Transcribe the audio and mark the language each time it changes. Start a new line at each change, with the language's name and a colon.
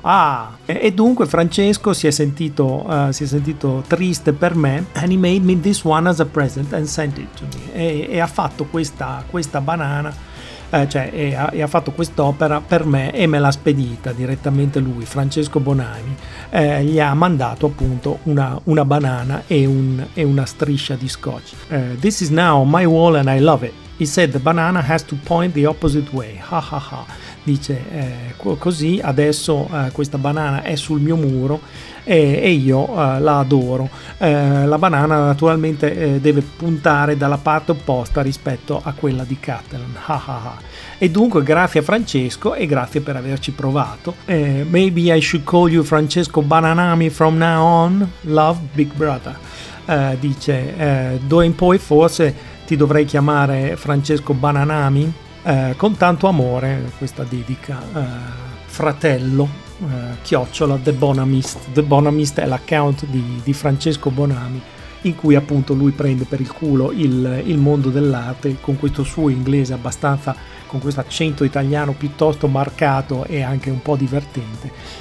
Italian: Ah, e dunque Francesco si è sentito triste per me,
English: and he made me this one as a present and sent it to me,
Italian: e ha fatto questa banana, ha fatto quest'opera per me e me l'ha spedita direttamente lui, Francesco Bonani, gli ha mandato appunto una banana e una striscia di scotch.
English: This is now on my wall and I love it. He said the banana has to point the opposite way. Ha ha ha.
Italian: Dice così, adesso questa banana è sul mio muro e io la adoro. La banana naturalmente deve puntare dalla parte opposta rispetto a quella di Catalan. Ha ha ha. E dunque grazie a Francesco e grazie per averci provato.
English: Maybe I should call you Francesco Bananami from now on. Love, big brother.
Italian: Dice, d'ora in poi forse ti dovrei chiamare Francesco Bananami. Con tanto amore, questa dedica, fratello, chiocciola, The Bonamist. The Bonamist è l'account di Francesco Bonami, in cui appunto lui prende per il culo il mondo dell'arte con questo suo inglese abbastanza, con questo accento italiano piuttosto marcato e anche un po' divertente.